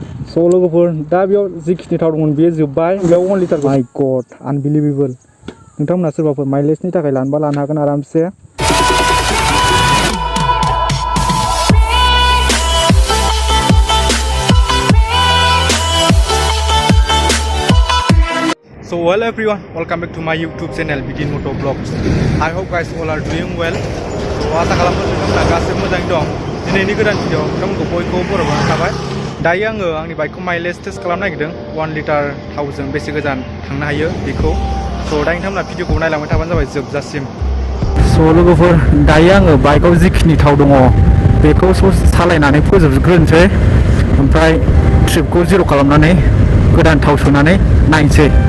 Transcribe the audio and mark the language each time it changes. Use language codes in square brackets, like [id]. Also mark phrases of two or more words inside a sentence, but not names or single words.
[brx] स' लोगोफोर दा बेयाव जिखिनि थाव दंमोन बेयो जोब्बाय बेयाव 1 लिटार [en] my god unbelievable [brx] नोंथांमोना सोरबाफोर माइलेजनि थाखाय लानोबा लानो हागोन आरामसे [en] So hello everyone, welcome back to my YouTube channel Bidin Moto Vlogs. I hope guys all are doing well. [brx] So आसा खालामो नोंथांमोना गासैबो मोजाङै दं. दिनैनि गोदान भिडिअ नोंथांमोनखौ बयखौबो बरायनाय थाबाय. दायो आङो आंनि बाइकखौ [en] mileage test [brx] खालामनो नागिरदों 1 लिटार थावजों बेसे गोजान थांनो हायो बेखौ. So दा नोंथांमोना भिडिअखौ नायलांबाय थाबानो जाबाय जोबजासिम. So लोगोफोर दायो आङो बाइकआव जिखिनि थाव दङ बेखौ सालायनानै फोजोबग्रोनोसै ओमफ्राय ट्रिपखौ जिर' खालामनानै गोदान थाव सोनानै नायनोसै.